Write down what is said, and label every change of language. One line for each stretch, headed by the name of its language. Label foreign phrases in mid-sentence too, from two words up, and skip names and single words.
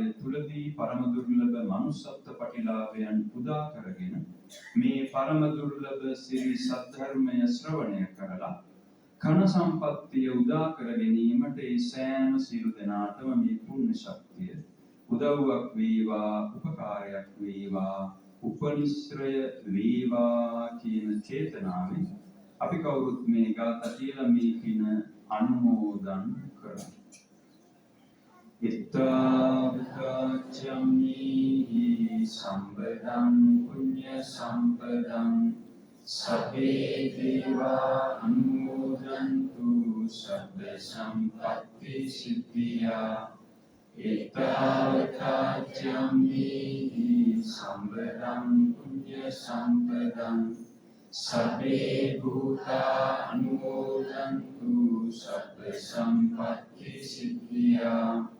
Sinhala: තුලදී පරම දුර්ලභ manussත්ව ප්‍රතිලාභයන් පුදා කරගෙන මේ පරම දුර්ලභ සිරි සද්ධර්මය ශ්‍රවණය කරලා කන සම්පත්තිය උදා කර ගැනීමට ඒ සෑම සියලු දෙනාටම මේ පුණ්‍ය ශක්තිය උදව්වක් වේවා උපකාරයක් වේවා උපනිශ්‍රය වේවා කියන චේතනාවෙන් අපි කවුරුත් මේ ගාථා කියලා මේ පින අනුමෝදන් කරමු.
Pali: ඉත්තාවතාචම්මි සම්පදං පුඤ්ඤ සම්පදං සබ්බේ දේවා අනුමෝදන්තු සබ්බ සම්පත්ති සිද්ධියා ඉත්තාවතාචම්මි සම්පදං පුඤ්ඤ සම්පදං සබ්බේ භූතා අනුමෝදන්තු සබ්බ සම්පත්ති සිද්ධියා